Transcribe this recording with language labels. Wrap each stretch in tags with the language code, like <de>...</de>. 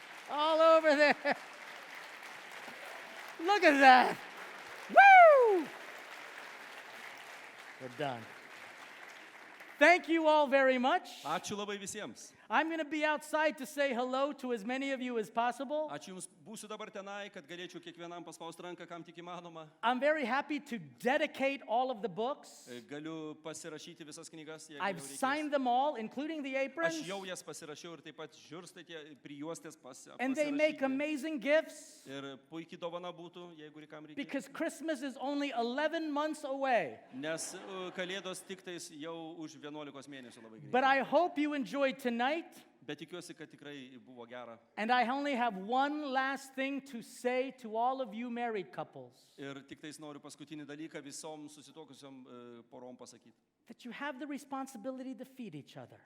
<en>All over there. Look at that. Woo! We're done. Thank you all very much.</en> <lt>Ačiū labai visiems.</lt> <en>I'm going to be outside to say hello to as many of you as possible.</en> <lt>Ačiū Jums, būsiu dabar tenai, kad galėčiau kiekvienam paspausti ranką, kam tik įmanoma.</lt> <en>I'm very happy to dedicate all of the books.</en> <lt>Galiu pasirašyti visas knygas, jeigu</lt> <en>I've</en> <lt>jau reikės.</lt> <en>signed them all, including the aprons.</en> <lt>Aš jau jas pasirašiau ir taip pat žiurstai tie prijuostės</lt> <en>And they make</en> <lt>pasirašyti.</lt> <en>amazing gifts</en> <lt>Ir puikiai dovana būtų, jeigu kam reikia.</lt> <en>because Christmas is only 11 months away.</en> <lt>Nes Kalėdos tik tais jau už 11 mėnesių labai</lt> <en>I hope you enjoyed tonight.</en> <lt>Bet tikiuosi, kad tikrai buvo gera.</lt> <en>And I only have one last thing to say to all of you married couples.</en> <lt>Ir tik tais noriu paskutinį dalyką visom susituokusiom porom pasakyti.</lt> <en>That you have the responsibility to feed each other</en>